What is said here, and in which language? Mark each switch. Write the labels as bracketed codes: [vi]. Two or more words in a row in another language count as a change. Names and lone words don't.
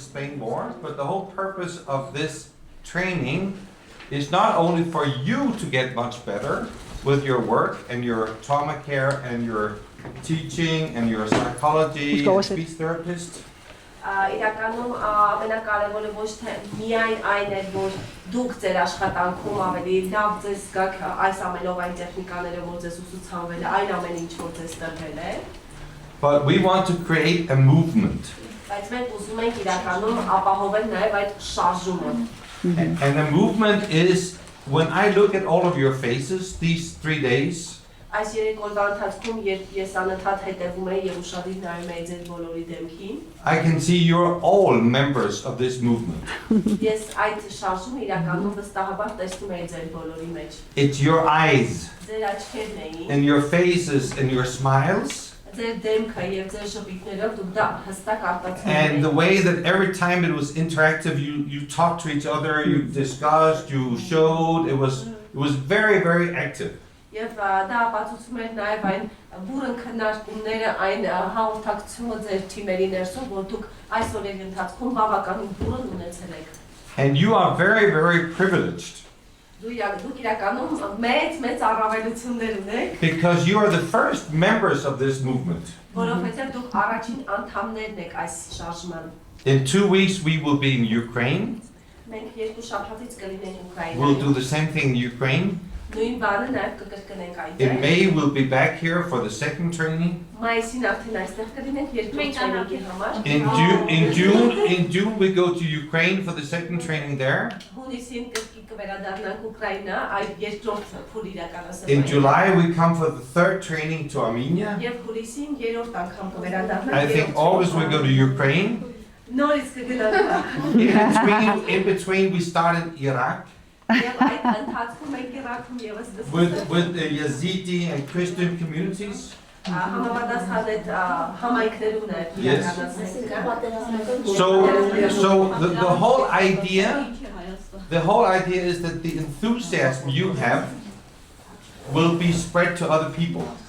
[en] explain more, but the whole purpose of this training is not only for you to get much better with your work and your trauma care and your teaching and your psychology and speech therapist. [hy] Իրականում ամենակարևորը ոչ թե միայն այն է, որ դուք ձեր աշխատանքում ավելի լավ ձեզ զգաք այս ամենով այն տեխնիկաներով, որ ձեզ ուսուցանվել է, այն ամեն ինչ որ ձեզ տրվել է. [en] But we want to create a movement. [hy] Բայց մենք ուզում ենք իրականում ապահովել նաև այդ շարժումը. [en] And the movement is, when I look at all of your faces these 3 days, [hy] Այս երեք օրվա ընթացքում երբ ես անընդհատ հետևում եմ եւ ուշադիր նայում եմ ձեր բոլորի դեմքին, [en] I can see you're all members of this movement. [hy] Ես այդ շարժումը իրականում վստահաբար տեսնում եմ ձեր բոլորի մեջ. [en] It's your eyes [hy] Ձեր աչքերն էին, [en] and your faces and your smiles. [hy] Ձեր դեմքը եւ ձեր շփիկներով դուք դա հստակ արտացնում եք. [en] And the way that every time it was interactive, you talked to each other, you discussed, you showed, it was very, very active. [hy] Եվ դա ապացուցում էր նաև այն բուրըն քննարկումները այն հաղորդակցումը ձեր թիմերի ներսում, որ դուք այս օրերի ընթացքում բավականին բուրըն ունեցել եք։ [en] And you are very, very privileged. [hy] Դուք իրականում մեծ առավելություններ ունեք։ [en] Because you are the first members of this movement. [hy] Որովհետև դուք առաջին անդամներն եք այս շարժման։ [en] In 2 weeks we will be in Ukraine. [hy] Մենք երկու շաբաթից կլինենք Ուկրաինայում։ [en] We'll do the same thing in Ukraine. [hy] Նույն բանը նաև կկրկնենք այդտեղ։ [en] In May we'll be back here for the second training. [hy] Մայիսին արդեն այստեղ կլինենք երկրորդ տրեյնինգի համար։ [en] In June we go to Ukraine for the second training there. [hy] Հունիսին կվերադառնանք Ուկրաինա, այդ երկրորդ փուլ իրականացնենք։ [en] In July we come for the third training to Armenia. [hy] Եվ հուլիսին երրորդ անգամ կվերադառնանք։ [en] I think August we go to Ukraine. [hy] Նորից կգնանք։ [en] In between we start in Iraq. With the Yazidi and Christian communities. Yes. So the whole idea is that the enthusiasm you have will be spread to other people.